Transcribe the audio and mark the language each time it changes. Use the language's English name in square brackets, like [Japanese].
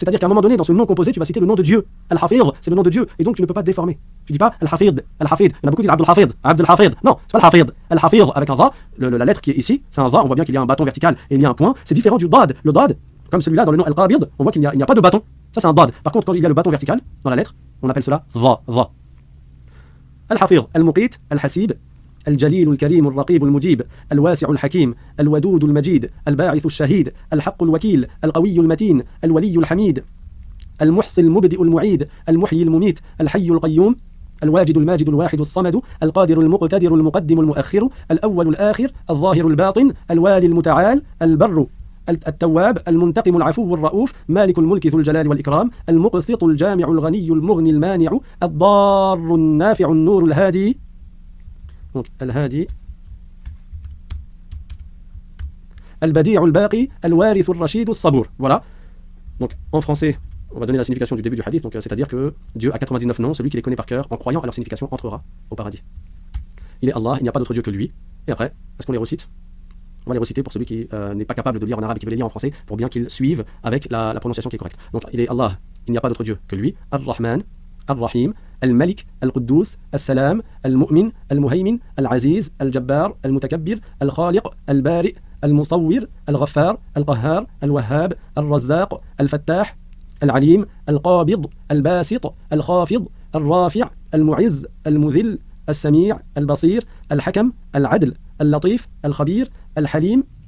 [French] C'est-à-dire qu'à un moment donné, dans ce nom composé, tu vas citer le nom de Dieu. Al-Hafiz, c'est le nom de Dieu et donc tu ne peux pas déformer. Tu dis pas Al-Hafiz. Il y en a beaucoup qui disent Abdul Hafiz. Non, c'est pas Al-Hafiz. Al-Hafiz avec un va, la lettre qui est ici, c'est un va, on voit bien qu'il y a un bâton vertical et il y a un point. C'est différent du dad. Le dad, comme celui-là dans le nom Al-Qabid, on voit qu'il n'y a pas de bâton. Ça c'est un dad. Par contre, quand il y a le bâton vertical dans la lettre, on appelle cela va. [Arabic] Al-Hafiz, Al-Muqit, Al-Hasib, الجليل الكريم الرقيب المجيب الواسع الحكيم الودود المجيد الباعث الشهيد الحق الوكيل القوي المتين الولي الحميد المحصي المبدئ المعيد المحيي المميت الحي القيوم الواجد الماجد الواحد الصمد القادر المقتدر المقدم المؤخر الأول الآخر الظاهر الباطن الوالي المتعال البر التواب المنتقم العفو الرؤوف مالك الملك ذو الجلال والإكرام المقسط الجامع الغني المغني المانع الضار النافع النور الهادي Donc, Al-Hadi, Al-Badi' al-Baqi, Al-Warith al-Rashid al-Sabour. [French] Voilà. Donc, en français, on va donner la signification du début du hadith. Donc, c'est-à-dire que Dieu a 99 noms. Celui qui les connaît par cœur, en croyant à leur signification, entrera au paradis. Il est Allah, il n'y a pas d'autre Dieu que lui. Et après, est-ce qu'on les recite? On va les reciter pour celui qui n'est pas capable de lire en arabe et qui veut les lire en français, pour bien qu'il suive avec la prononciation qui est correcte. Donc, il est Allah, il n'y a pas d'autre Dieu que lui. [Arabic] Ar-Rahman, الرحيم الملك القدوس السلام المؤمن المهيمن العزيز الجبار المتكبر الخالق البارئ المصور الغفار القهار الوهاب الرزاق الفتاح العليم القابض الباسط الخافض الرافع المعز المذل السميع البصير الحكم العدل اللطيف الخبير الحليم